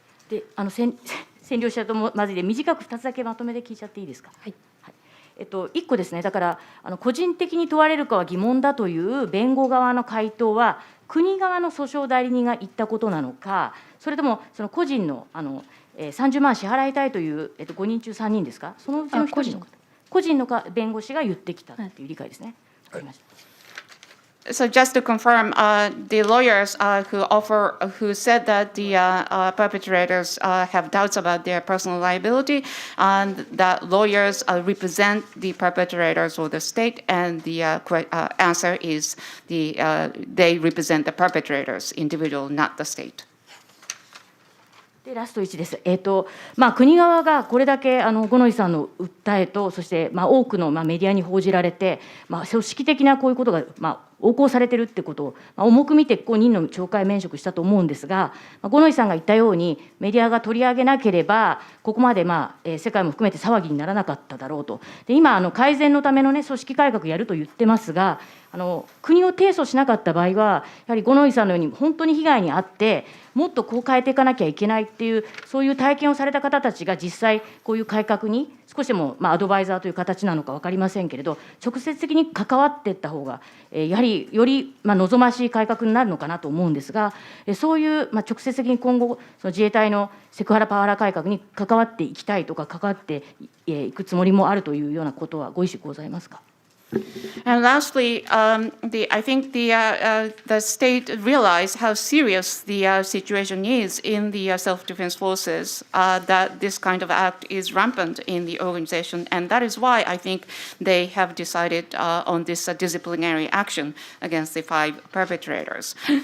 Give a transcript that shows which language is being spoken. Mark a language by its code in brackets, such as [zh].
[ja] で、占領者ともまずで短く2つだけまとめて聞いちゃっていいですか。はい。 1個ですね、だから個人的に問われるかは疑問だという弁護側の回答は、国側の訴訟代理人が言ったことなのか、それともその個人の30万支払いたいという、5人中3人ですか、そのうちの1人の方、個人の弁護士が言ってきたという理解ですね。わかりました。 [en] So just to confirm, the lawyers who said that the perpetrators have doubts about their personal liability, and that lawyers represent the perpetrators or the state, and the answer is they represent the perpetrators, individual, not the state. [ja] でラスト1です。国側がこれだけ五ノ井さんの訴えと、そして多くのメディアに報じられて、組織的なこういうことが横行されているってことを重く見て任の懲戒免職したと思うんですが、五ノ井さんが言ったようにメディアが取り上げなければここまで世界も含めて騒ぎにならなかっただろうと。で今改善のための、組織改革やると言ってますが、国を提訴しなかった場合はやはり五ノ井さんのように本当に被害に遭ってもっとこう変えていかなきゃいけないっていう、そういう体験をされた方たちが実際こういう改革に少しでもアドバイザーという形なのか分かりませんけれど、直接的に関わっていった方がやはりより望ましい改革になるのかなと思うんですが、そういう直接的に今後その自衛隊のセクハラパワハラ改革に関わっていきたいとか関わっていくつもりもあるというようなことはご意思ございますか。 [en] And lastly, I think the state realized how serious the situation is in the self-defense forces, that this kind of act is rampant in the organization, and that is why I think they have decided on this disciplinary action against the 5 perpetrators.